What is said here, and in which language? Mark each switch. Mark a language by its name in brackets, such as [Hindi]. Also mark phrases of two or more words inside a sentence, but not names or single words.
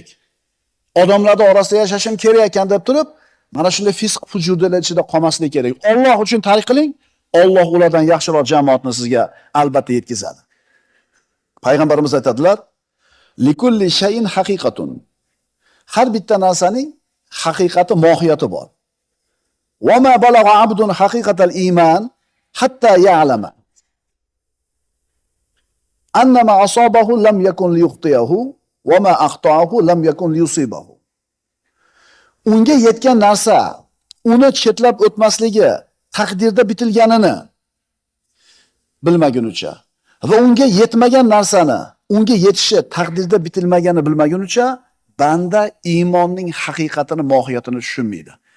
[Uzbek] Odamlar orasida yashashim kerak ekan deb turib, mana shunday fisq fujurlar ichida qolmaslik kerak. Alloh uchun tark qiling, Alloh ulardan yaxshiroq jamoatni sizga albatta yetkazadi. Payg'ambarimiz aytadilar: [Arabic] "لكل شيء حقيقة." [Uzbek] Har bitta narsaning haqiqati, mohiyati bor. [Arabic] "وما بلغ عبد حقيقة الإيمان حتى يعلم أن ما أصابه لم يكن ليخطئه وما أخطأه لم يكن ليصيبه." [Uzbek] Unga yetgan narsa, uni chetlab o'tmasligi taqdirda bitilganini bilmagunicha va unga yetmagan narsani unga yetishi taqdirda bitilmagani bilmagunicha banda iymonning haqiqatini, mohiyatini tushunmaydi.